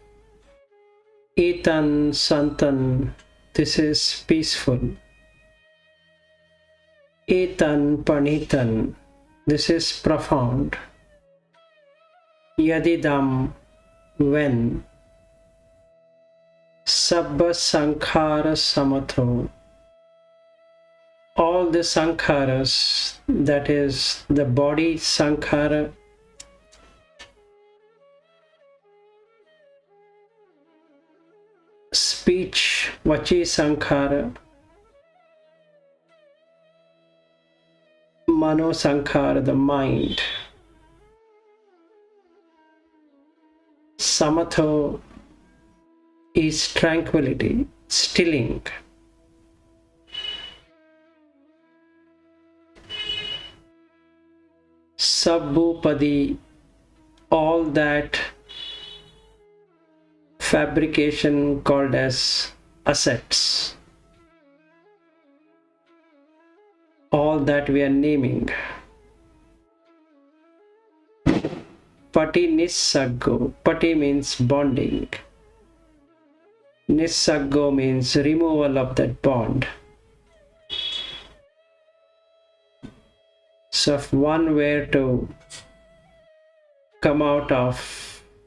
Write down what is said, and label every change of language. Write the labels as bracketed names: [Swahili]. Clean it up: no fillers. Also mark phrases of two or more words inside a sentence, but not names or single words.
[Pali] Etan santan, [English] this is peaceful. [Pali] Etan panitan, [English] this is profound. [Pali] Yadidam, when. Sabba sankhara samatho, [English] all the sankharas, that is the body sankhara, [Pali] speech vachi sankhara, mano sankhara, [English] the mind, samatho is tranquility, stilling. Sabbupadi, all that fabrication called as assets, all that we are naming. [Pali] Pati nisaggo, pati [English] means bonding. Nisaggo means removal of that bond. So if one were to come out of